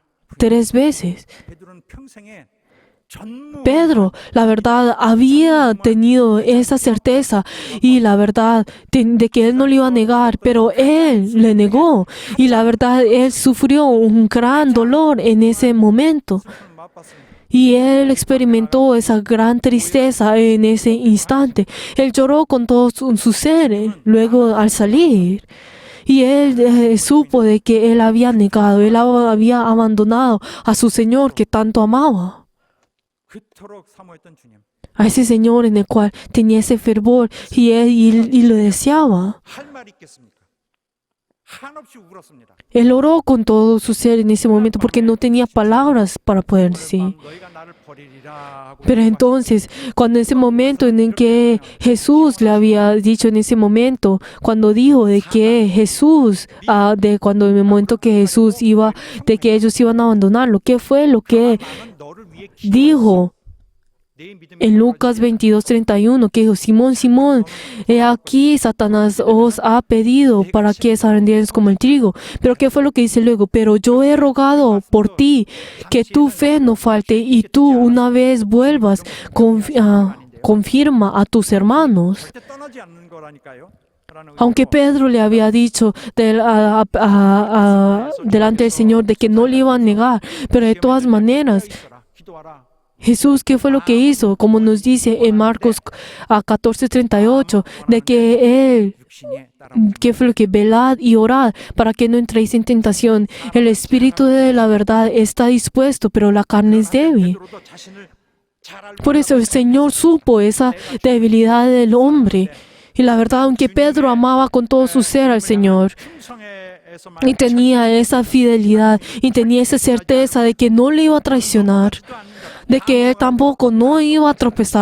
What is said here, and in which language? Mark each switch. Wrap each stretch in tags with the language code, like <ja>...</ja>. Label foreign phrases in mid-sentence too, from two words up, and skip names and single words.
<ko>번이나</ko> <es>3 veces.</es> <ko>베드로는 평생에</ko> <es>Pedro, la verdad, había tenido esa certeza y la verdad de que él no le iba a negar, pero él le negó y la verdad, él sufrió un gran dolor en ese momento. Y él experimentó esa gran tristeza en ese instante. Él lloró con todo su ser luego al salir. Y él supo de que él había negado, él había abandonado a su Señor que tanto amaba.</es> <ko>그토록 사모했던 주님.</ko> <es>A ese Señor en el cual tenía ese fervor y lo deseaba.</es> <ko>할 말이 있겠습니까? 한없이 울었습니다.</ko> <es>Él oró con todo su ser en ese momento porque no tenía palabras para poder decir.</es> <ko>너희가 나를 버리리라 하고</ko> <es>Pero entonces, cuando en ese momento en el que Jesús le había dicho en ese momento, cuando dijo de que Jesús, cuando en el momento que Jesús iba, de que ellos iban a abandonarlo, ¿qué fue lo que</es> <ko>나는 너를 위해</ko> <es>dijo</es> <ko>내 믿음이</ko> <es>en Lucas 22:31? Que dijo, Simón, Simón, he aquí Satanás os ha pedido para que desarrendieres como el trigo. Pero ¿qué fue lo que dice luego? Pero yo he rogado por ti que tu fe no falte y tú una vez vuelvas, confirma a tus hermanos.</es> <ko>절대 떠나지 않는 거라니까요. 라는</ko> <es>Aunque Pedro le había dicho delante del Señor de que no le iba a negar, pero de todas maneras,</es> <ko>기도하라.</ko> <es>Jesús, ¿qué fue lo que hizo? Como nos dice en Marcos 14:38, de que Él,</es> <ko>육신에 따라</ko> <es>¿qué fue lo que? Velad y orad para que no entréis en tentación. El espíritu de la verdad está dispuesto, pero la carne es débil.</es> <ko>베드로도 자신을 잘 알고</ko> <es>Por eso el Señor supo esa debilidad del hombre. Y la verdad, aunque Pedro amaba con todo su ser al Señor,</es> <ko>충성에서만</ko> <es>y tenía esa fidelidad, y tenía esa certeza de que no le iba a traicionar, de que él tampoco no iba a tropezar.</es>